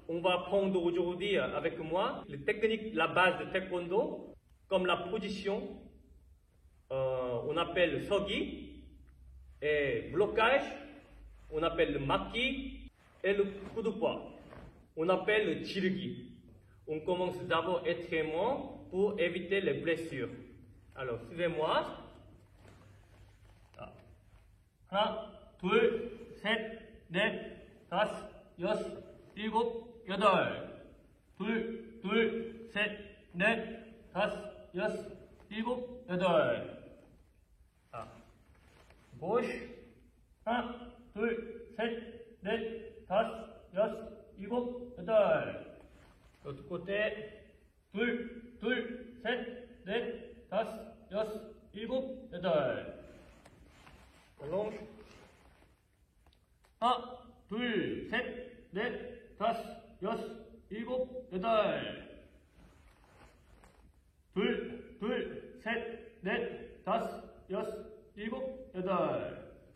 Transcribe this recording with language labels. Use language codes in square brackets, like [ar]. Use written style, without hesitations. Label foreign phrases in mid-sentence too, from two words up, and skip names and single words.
[fr] On va apprendre aujourd'hui avec moi les techniques, la base de taekwondo, comme la position, on appelle le sogi, et blocage, on appelle le maki, et le coup de poing, on appelle le jirugi. On commence d'abord étrainement pour éviter les blessures. Alors, suivez-moi. [ko] 하나, 둘, 셋, 넷, 다섯, 여섯, 일곱, 여덟. 둘, 셋, 넷, 다섯, 여섯, 일곱, 여덟. [fr] gauche. [ko] 하나, 둘, 셋, 넷, 다섯, 여섯, 일곱, 여덟. [fr] l'autre côté. [ko] 둘, 셋, 넷, 다섯, 여섯, 일곱, 여덟. [fr] allonge. [ko] 하나, 둘, 셋, 넷, 다섯, 여섯, 일곱, 여덟. 둘, 셋, 넷, 다섯, 여섯, 일곱, 여덟.